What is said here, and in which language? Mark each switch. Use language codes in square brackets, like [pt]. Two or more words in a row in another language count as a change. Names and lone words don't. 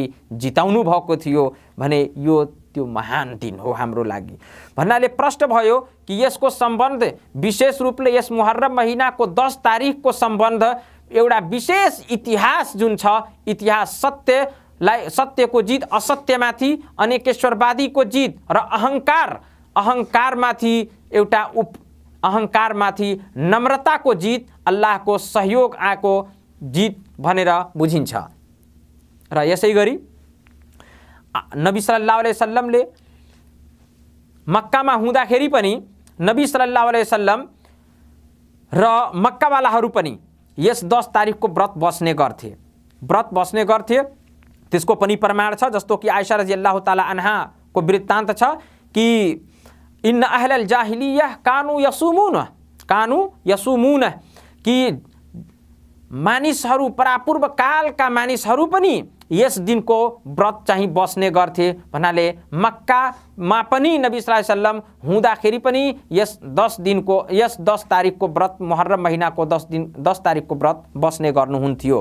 [ne] जिताउनु भएको थियो भने यो त्यो महान दिन हो हाम्रो लागि भन्नाले प्रश्न भयो कि यसको सम्बन्ध विशेष रूपले यस मुहर्रम महिनाको 10 तारिखको सम्बन्ध एउटा विशेष इतिहास जुन छ, इतिहास सत्यको जित असत्यमाथि, अनेकेश्वरवादीको जित र अहंकारमाथि एउटा अहंकारमाथि नम्रताको जित, अल्लाहको सहयोग आएको जित भनेर बुझिन्छ। र यसै गरी नबी [ar] صلى الله عليه وسلم [ne] मक्कामा हुँदाखेरि पनि नबी [ar] صلى الله عليه وسلم [ne] र मक्कावालाहरू पनि यस 10 तारिखको व्रत बस्ने गर्थे त्यसको पनि प्रमाण छ। जस्तो कि आइशा [ar] رضي الله تعالى عنها [ne] वृत्तान्त छ कि [ar] إن أهل الجاهلية كانوا يصومون [ne] कि मानिसहरू परापूर्व कालका मानिसहरू पनि यस दिनको व्रत चाहिँ बस्ने गर्थे। भन्नाले मक्कामा पनि नबी [ar] صلى الله عليه وسلم [ne] हुँदाखेरि पनि यस 10 तारिकको व्रत, मुहर्रम महिनाको 10 तारिकको व्रत बस्ने गर्नुहुन्थ्यो।